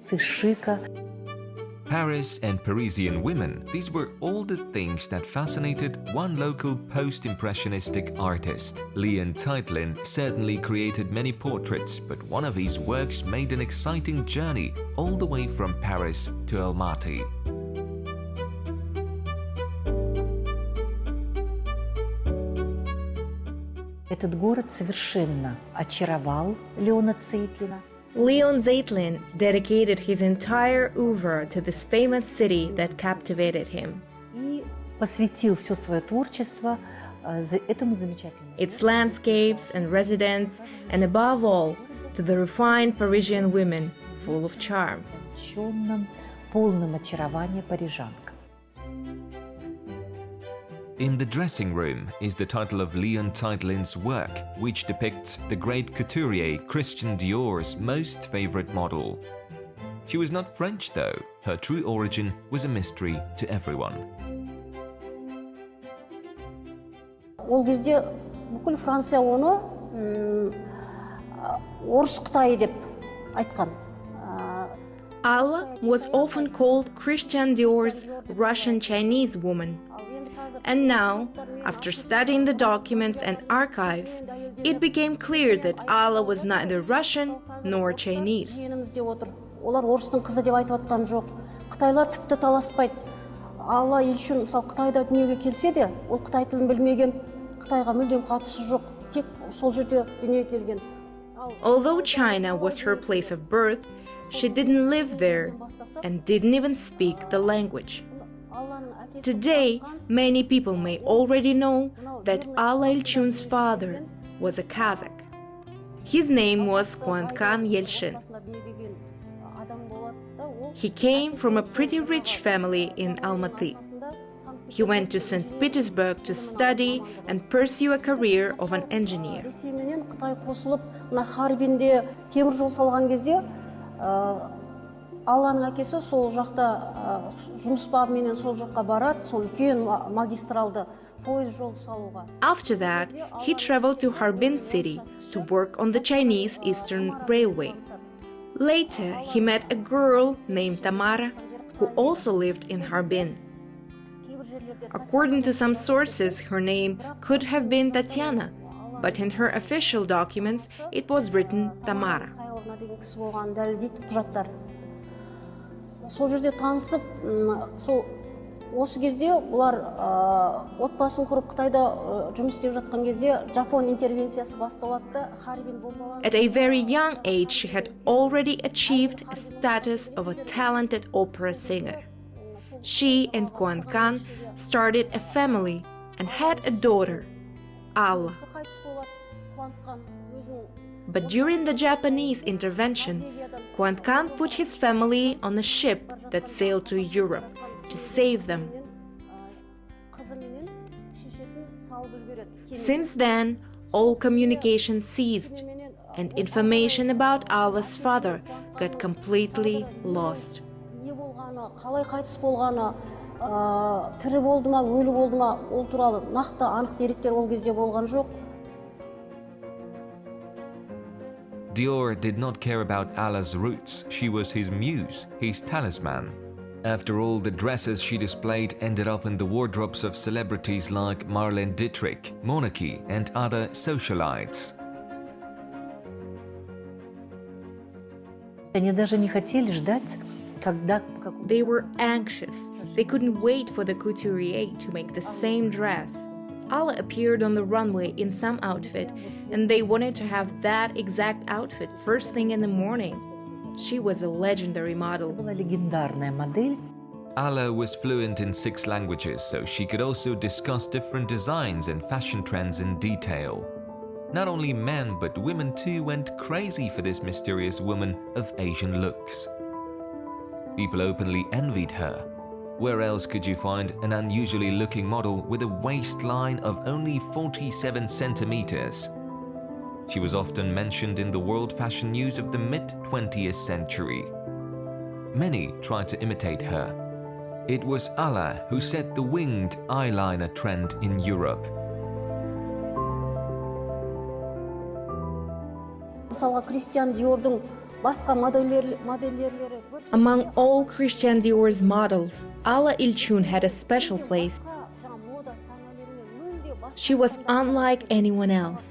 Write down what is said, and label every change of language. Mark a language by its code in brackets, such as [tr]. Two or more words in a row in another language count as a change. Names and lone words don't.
[en] Paris and Parisian women, these were all the things that fascinated one local post-impressionistic artist. Leon Teitlin certainly created many portraits, but one of his works made an exciting journey all the way from Paris to Almaty. [ru] Этот город совершенно очаровал Леона Цейтлина. [en] Leon Zeitlin dedicated his entire oeuvre to this famous city that captivated him. [ru] И посвятил все свое творчество этому замечательному. [en] Its landscapes and residents, and above all, to the refined Parisian women, full of charm. [ru] Полным очарования парижанка. [en] In the Dressing Room is the title of Leon Teitlin's work, which depicts the great couturier Christian Dior's most favorite model. She was not French though, her true origin was a mystery to everyone. [kk] Ол кезде бүкіл Франция оны орыс Қытай деп айтқан. [en] Alla was often called Christian Dior's Russian Chinese woman. And now, after studying the documents and archives, it became clear that Alla was neither Russian nor Chinese. [kk] Олар орыстың қызы деп айтып атқан жоқ. Қытайлар тіпті таласпайды. Алла ел үшін мысалы Қытайда дүниеге келсе де, ол Қытай тілін білмеген, Қытайға мүлдем қатысы жоқ. Тек сол жерде дүниеге келген. [en] Although China was her place of birth, she didn't live there and didn't even speak the language. Today, many people may already know that Alla Ilchun's father was a Kazakh. His name was Qazaqstan Yelchin. He came from a pretty rich family in Almaty. He went to St. Petersburg to study and pursue a career of an engineer. [kk] Қытай қосылып, мына Харбинде темір жол салған кезде, Алланың әкесі сол жақта жұмыс бабыменен сол жаққа барады, сол үлкен магистралды пойыз жол салуға. [en] After that, he traveled to Harbin city to work on the Chinese Eastern Railway. Later, he met a girl named Tamara, who also lived in Harbin. According to some sources, her name could have been Tatiana, but in her official documents, it was written Tamara. [kk] Сол жерде танысып, сол осы кезде бұлар отбасын құрып Қытайда жұмыс істеп жатқан кезде Жапон интервенциясы басталды, Харбин бомбаланды. [en] At a very young age, she had already achieved a status of a talented opera singer. She and Qazaqstan started a family and had a daughter, Alla. But during the Japanese intervention, Qazaqstan put his family on a ship that sailed to Europe to save them. Since then, all communication ceased, and information about Alla's father got completely lost. [kk] Қалай қайтыс болғаны, тірі болды ма, өлі болды ма, ол туралы нақты анық деректер ол кезде болған жоқ. [en] Dior did not care about Alla's roots, she was his muse, his talisman. After all, the dresses she displayed ended up in the wardrobes of celebrities like Marlene Dietrich, Monarchy, and other socialites. [ru] Они даже не хотели ждать [en] They were anxious. They couldn't wait for the couturier to make the same dress. Alla appeared on the runway in some outfit, and they wanted to have that exact outfit first thing in the morning. She was a legendary model. [ru] Была легендарная модель. [en] Alla was fluent in 6 languages, so she could also discuss different designs and fashion trends in detail. Not only men, but women too went crazy for this mysterious woman of Asian looks. People openly envied her. Where else could you find an unusually looking model with a waistline of only 47 centimeters? She was often mentioned in the world fashion news of the mid-20th century. Many tried to imitate her. It was Alla who set the winged eyeliner trend in Europe. [kk] Мысалға Кристиан Диордың басқа модельерлері [en] Among all Christian Dior's models, Alla Ilchun had a special place. She was unlike anyone else.